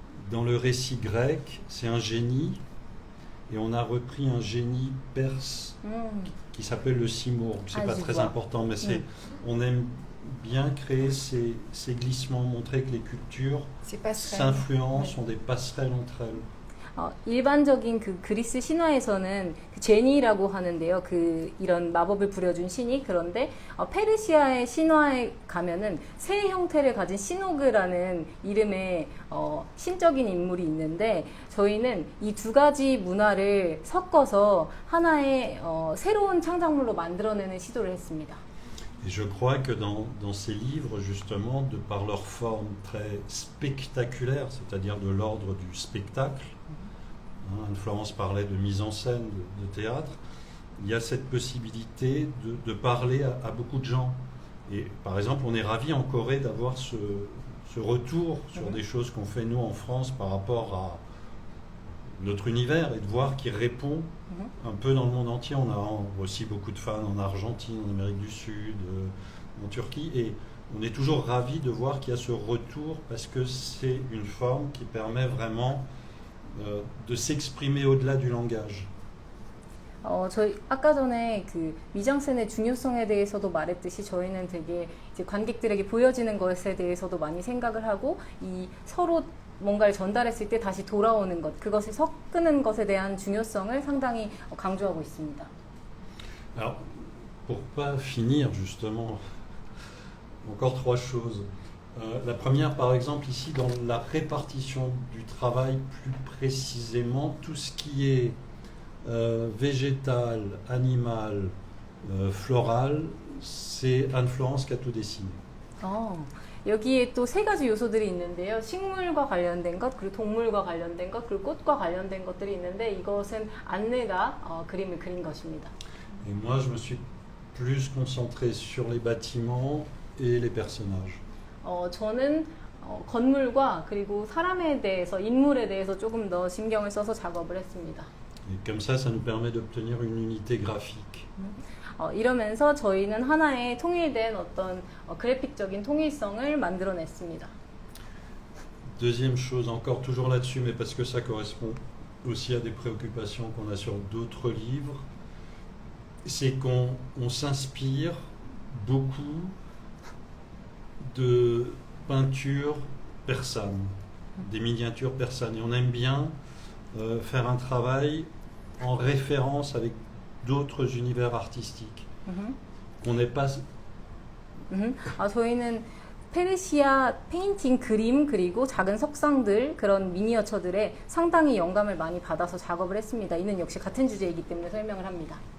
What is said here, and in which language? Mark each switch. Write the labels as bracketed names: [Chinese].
[French] Dans le récit grec, c'est un génie, et on a repris un génie perse qui s'appelle le simurgh. C'est pas très important, mais on aime bien créer ces glissements, montrer que les cultures s'influencent, ont des passerelles entre elles. [Korean] 일반적인 그리스 신화에서는 제니라고 하는데요. 이런 마법을 부려준 신이. 그런데 페르시아의 신화에 가면은 새 형태를 가진 시노그라는 이름의 신적인 인물이 있는데 저희는 이 두 가지 문화를 섞어서 하나의 새로운 창작물로 만들어내는 시도를 했습니다. [French] Et je crois que dans ces livres, justement, de par leur forme très spectaculaire, c'est-à-dire de l'ordre du spectacle, Anne-Florence parlait de mise en scène, de théâtre, il y a cette possibilité de parler à beaucoup de gens. Et par exemple, on est ravis en Corée d'avoir ce retour sur des choses qu'on fait nous en France par rapport à notre univers et de voir qu'il répond un peu dans le monde entier. On a aussi beaucoup de fans en Argentine, en Amérique du Sud, en Turquie, et on est toujours ravis de voir qu'il y a ce retour parce que c'est une forme qui permet vraiment de s'exprimer au-delà du langage. [Korean] 저희 아까 전에 미장센의 중요성에 대해서도 말했듯이 저희는 되게 이제 관객들에게 보여지는 것에 대해서도 많이 생각을 하고 이 서로 뭔가를 전달했을 때 다시 돌아오는 것, 그것을 섞는 것에 대한 중요성을 상당히 강조하고 있습니다. [French] Alors, pour pas finir justement, encore trois choses. La première, par exemple, ici, dans la répartition du travail, plus précisément, tout ce qui est végétal, animal, floral, c'est Anne-Florence qui a tout dessiné. [Korean] 여기에 또 세 가지 요소들이 있는데요. 식물과 관련된 것, 그리고 동물과 관련된 것, 그리고 꽃과 관련된 것들이 있는데 이것은 안내가 그림을 그린 것입니다. [French] Et moi, je me suis plus concentré sur les bâtiments et les personnages. [Korean] 저는 건물과 그리고 사람에 대해서, 인물에 대해서 조금 더 신경을 써서 작업을 했습니다. [French] Et comme ça nous permet d'obtenir une unité graphique. [Korean] 이러면서 저희는 하나의 통일된 어떤 그래픽적인 통일성을 만들어냈습니다. [French] Deuxième chose, encore toujours là-dessus, mais parce que ça correspond aussi à des préoccupations qu'on a sur d'autres livres, c'est qu'on s'inspire beaucoup de peintures persanes, des miniatures persanes. Et on aime bien faire un travail en référence avec d'autres univers artistiques. qu'on n'est pas... [Korean] 저희는 페르시아 페인팅 그림 그리고 작은 석상들 그런 미니어처들에 상당히 영감을 많이 받아서 작업을 했습니다. 이는 역시 같은 주제이기 때문에 설명을 합니다.